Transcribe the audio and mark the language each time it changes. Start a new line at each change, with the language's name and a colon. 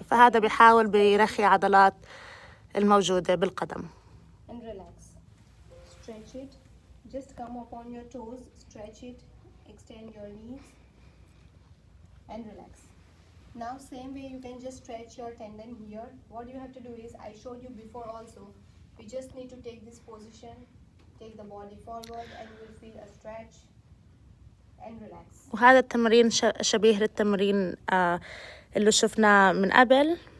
Arabic: فهذا بيحاول بيرخي عضلات الموجودة بالقدم.
English: And relax. Stretch it. Just come up on your toes. Stretch it. Extend your knees. And relax. Now same way you can just stretch your tendon here. What you have to do is, I showed you before also, we just need to take this position, take the body forward, and you will feel a stretch. And relax.
Arabic: وهذا التمرين شبيه للتمرين اللي شفناه من قبل.